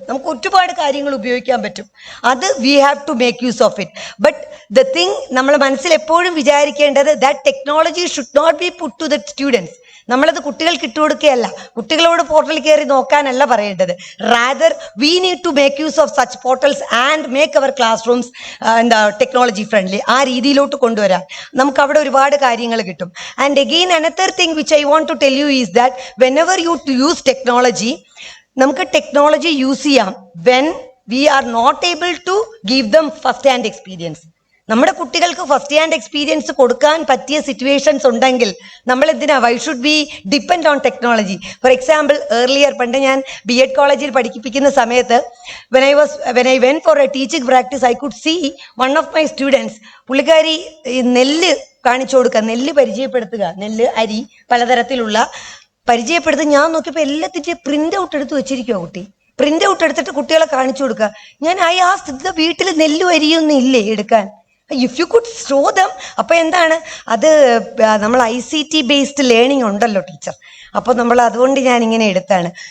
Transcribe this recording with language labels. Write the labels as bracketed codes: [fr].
[ml] നമുക്ക് ഒരുപാട് കാര്യങ്ങൾ ഉപയോഗിക്കാൻ പറ്റും. [en] അത് we have to make use of it. But the thing [ml] നമ്മൾ മനസ്സിൽ എപ്പോഴും വിചാരിക്കേണ്ടത് [en] that technology should not be put to the students. [ml] നമ്മളത് കുട്ടികൾക്ക് ഇട്ടുകൊടുക്കുകയല്ല, കുട്ടികളോട് പോർട്ടലിൽ കയറി നോക്കാനല്ല പറയേണ്ടത്. [en] Rather we need to make use of such portals and make our classrooms technology friendly. [ml] ആ രീതിയിലോട്ട് കൊണ്ടുവരാൻ നമുക്ക് അവിടെ ഒരുപാട് കാര്യങ്ങൾ കിട്ടും. [en] and again another thing which I want to tell you is that whenever you use technology, [ml] നമുക്ക് technology use ചെയ്യാം [en] When we are not able to give them first hand experience. [ml] നമ്മുടെ കുട്ടികൾക്ക് ഫസ്റ്റ് ഹാൻഡ് എക്സ്പീരിയൻസ് കൊടുക്കാൻ പറ്റിയ situations ഉണ്ടെങ്കിൽ നമ്മൾ എന്തിനാ, [en] Why should be depend on technology? For example, earlier [ml] പണ്ട് ഞാൻ B.Ed കോളേജിൽ പഠിപ്പിക്കുന്ന സമയത്ത് [en] when I went for a teaching practice, I could see one of my students, [ml] പുള്ളിക്കാരി നെല്ല് കാണിച്ചു കൊടുക്കുക, നെല്ല് പരിചയപ്പെടുത്തുക, നെല്ല് അരി പലതരത്തിലുള്ള പരിചയപ്പെടുത്തി. ഞാൻ നോക്കിയപ്പോൾ എല്ലാത്തിൻ്റെ പ്രിന്റ് ഔട്ട് എടുത്ത് വെച്ചിരിക്കുക കുട്ടി. പ്രിന്റ് ഔട്ട് എടുത്തിട്ട് കുട്ടികളെ കാണിച്ചു കൊടുക്കുക. ഞാൻ ആ സ്ഥിതി വീട്ടിൽ നെല്ലും അരിയൊന്നും ഇല്ലേ എടുക്കാൻ? [en] If you could show them. [ml] അപ്പൊ എന്താണ് അത്, നമ്മൾ ICT ബേസ്ഡ് ലേണിംഗ് ഉണ്ടല്ലോ ടീച്ചർ, അപ്പോൾ നമ്മൾ അതുകൊണ്ട് ഞാൻ ഇങ്ങനെ എടുത്താണ്.